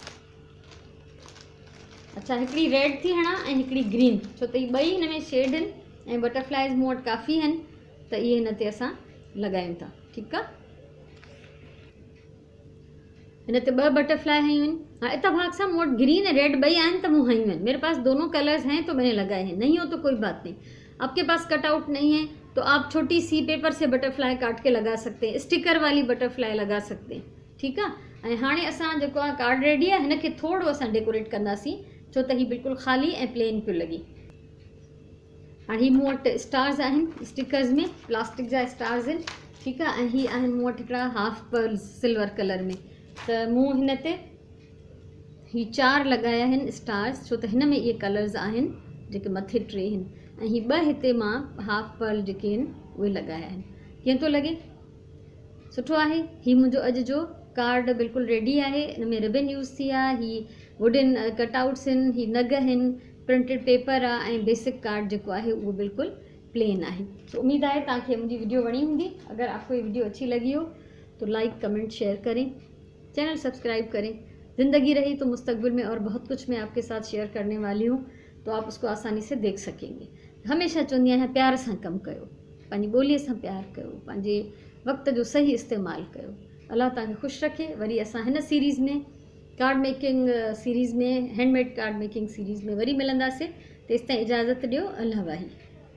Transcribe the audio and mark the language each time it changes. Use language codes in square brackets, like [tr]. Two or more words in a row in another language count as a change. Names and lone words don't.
[sd] अच्छा, हिकिड़ी रेड थी हणां ऐं हिकिड़ी ग्रीन, छो त हीअ ॿई हिन में शेड आहिनि ऐं बटरफ्लाइज़ मूं वटि काफ़ी आहिनि त इहे हिन ते असां लॻायूं था। ठीकु आहे, हिन ते 2 बटरफ्लाई हयूं आहिनि। हाँ इत्तेफाक सां मूं वटि ग्रीन ऐं रेड ॿई आहिनि त मूं हयूं आहिनि, [hi] मेरे पास दोनों कलर्स हैं तो मैंने लगाए हैं, नहीं हो तो कोई बात नहीं। आपके पास कटआउट नहीं है तो आप छोटी सी पेपर से बटरफ्लाई काट के लगा सकते हैं, स्टिकर वाली बटरफ्लाई लगा सकते हैं। [sd] ठीकु आहे, ऐं हाणे असां जेको आहे [en] card ready [sd] आहे, हिन खे थोरो असां डेकोरेट कंदासीं छो त हीअ बिल्कुलु ख़ाली ऐं प्लेन पियो लॻे। हाणे हीअ मूं वटि स्टार्स आहिनि स्टिकर्स में, प्लास्टिक जा स्टार्स आहिनि। ठीकु आहे, ऐं हीअ आहिनि मूं वटि हिकिड़ा [en] half pearls silver color [sd] में, त मूं हिन ते हीअ 4 लॻाया आहिनि स्टार्स छो त हिन में इहे कलर्स आहिनि जेके मथे 3 आहिनि, ऐं हीअ 2 हिते मां [en] half pearl [sd] जेके आहिनि उहे लॻाया आहिनि। कीअं थो लॻे? सुठो आहे। हीअ मुंहिंजो अॼु जो कार्ड बिल्कुलु रेडी आहे। हिन में [en] ribbon use [sd] थी आहे, हीअ [en] wooden cutouts [sd] आहिनि, हीअ नग आहिनि, [en] printed paper [sd] आहे, ऐं [en] basic card [sd] जेको आहे उहो बिल्कुलु प्लेन आहे। [hi] तो उम्मीद है [sd] तव्हांखे मुंहिंजी वीडियो वणी हूंदी। [hi] अगर आपको ये वीडियो अच्छी लगी हो तो [en] like comment share [hi] करें, [en] channel subscribe [hi] करें। ज़िंदगी रही तो मुस्तकबिल में और बहुत कुछ मैं आपके साथ शेयर करने वाली हूँ, तो आप उसको आसानी से देख सकेंगे। [sd] हमेशा चवंदी आहियां प्यार सां कमु कयो, पंहिंजी ॿोलीअ सां प्यार कयो, पंहिंजे वक़्त जो सही इस्तेमालु कयो। अल्लाह तव्हांखे ख़ुशि रखे। वरी असां हिन सीरीज़ में [en] card making series [sd] में [en] handmade card making series [sd] में वरी मिलंदासीं। तेसिताईं इजाज़त ॾियो। अल्लाह वाही।